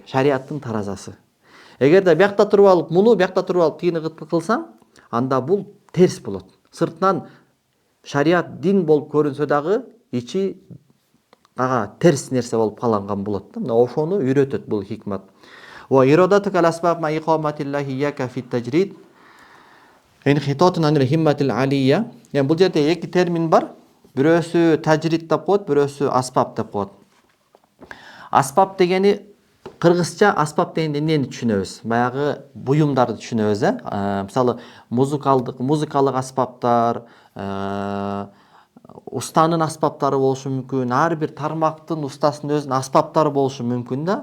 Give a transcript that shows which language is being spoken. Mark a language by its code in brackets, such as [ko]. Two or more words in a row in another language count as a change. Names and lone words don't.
[ky] Шариаттын таразасы. Эгерде биякта туруп алып, муну биякта туруп алып тигини кылсаң, анда бул терс болот. Сыртынан шарият дин болуп көрүнсө дагы ичи ага терс нерсе болуп калган болот да. Мына ошону үйрөтөт бул хикмат. [ar] وإرادتك الأسباب مع إقامة الله إياك في التجريد انحطاط عن الهمة العلية. [ky] Бул жерде эки термин бар. Бирөөсү тажрид деп коет, бирөөсү аспап деп коет. Аспап дегени кыргызча аспап дегенде эмнени түшүнөбүз? Баягы буюмдарды түшүнөбүз, Мисалы, музыкалык аспаптар, устанын аспаптары болушу мүмкүн, ар бир тармактын устасынын өзүнүн аспаптары болушу мүмкүн да.